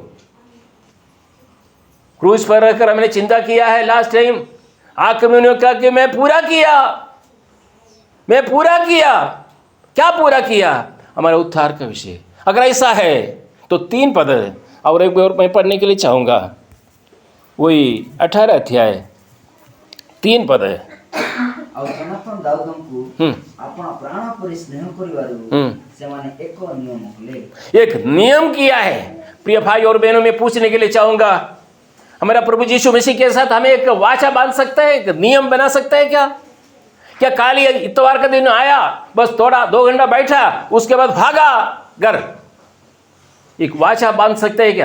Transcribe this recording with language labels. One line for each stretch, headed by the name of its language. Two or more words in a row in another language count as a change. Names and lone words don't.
Hindi: क्रूज पर रहकर हमने चिंता किया है
English: last time,
Hindi: आखिर में उन्होंने कहा कि मैं पूरा किया। क्या पूरा किया? हमारा उद्धार का विषय। अगर ऐसा है तो 3 पद है, और एक बार मैं पढ़ने के लिए चाहूँगा, वही 18 अध्याय 3 पद है।
Odia: ଆଉ ଜନାଥନ ଦାଉଦଙ୍କୁ ଆପଣ ପ୍ରାଣ ପରି ସ୍ନେହ କରିବାରୁ ସେମାନେ ଏକ ନିୟମ କଲେ।
Hindi: एक नियम किया है। प्रिय भाई और बहनों, मैं पूछने के लिए चाहूँगा, हमारा प्रभु यीशु मसीह के साथ हमें एक वाचा बांध सकता है, एक नियम बना सकता है क्या? क्या काली इतवार का दिन आया, बस थोड़ा 2 घंटा बैठा, उसके बाद भागा घर, एक वाचा बांध सकते हैं क्या?